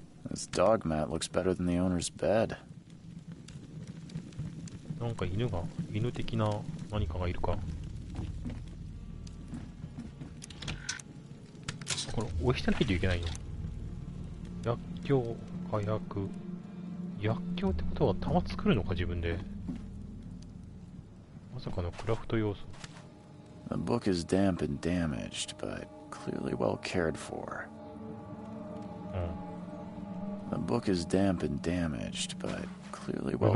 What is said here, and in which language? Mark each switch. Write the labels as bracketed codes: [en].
[en] This dog mat looks better than the owner's bed. う [ja] なんか犬的な何かがいるか。これ押してないといけないの。薬莢、火薬。薬莢ってことは弾作るのか自分で。まさかのクラフト要素。 [en] The book is damp and damaged, but clearly well cared for. うん。 The book is damp and damaged, but clearly well